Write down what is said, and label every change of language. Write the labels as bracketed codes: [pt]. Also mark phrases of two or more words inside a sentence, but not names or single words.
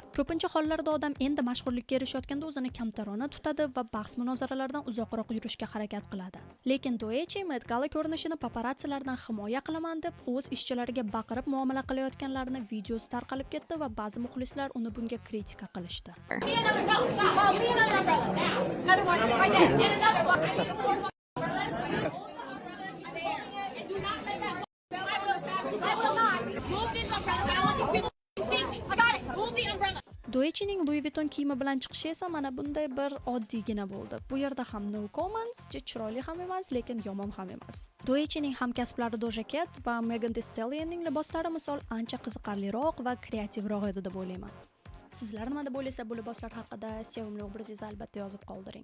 [uz] Ko'pincha hollarda odam endi mashhurlikka erishayotganda o'zini kamtarona tutadi va bahs munozaralardan uzoqroq yurishga harakat qiladi. Lekin Doechi Met Gala ko'rinishini paparatsilardan himoya qilaman deb o'z ishchilariga baqirib muomala qilayotganlarini videosi tarqalib ketdi va ba'zi muxlislar uni bunga kritika qilishdi. [en] Another one, right there. And another one. I need more umbrellas. And do not let that I will not. Move these umbrellas. I don't want these people to see me. I got it. Move the umbrella. [uz] Doechining Louis Vuitton kiyimi bilan chiqishi esa mana bunday bir oddiygina bo'ldi. Bu yerda ham [en] no comments, [uz] chiroyli ham emas, lekin yomon ham emas. Doechining hamkasblari Doja Cat va Megan Thee Stallionning liboslari misol ancha qiziqarliroq va kreativroq edi deb o'ylayman. Sizlar nima deb o'ylaysiz bu liboslar haqida? Sevimli obrazingizni albatta yozib qoldiring.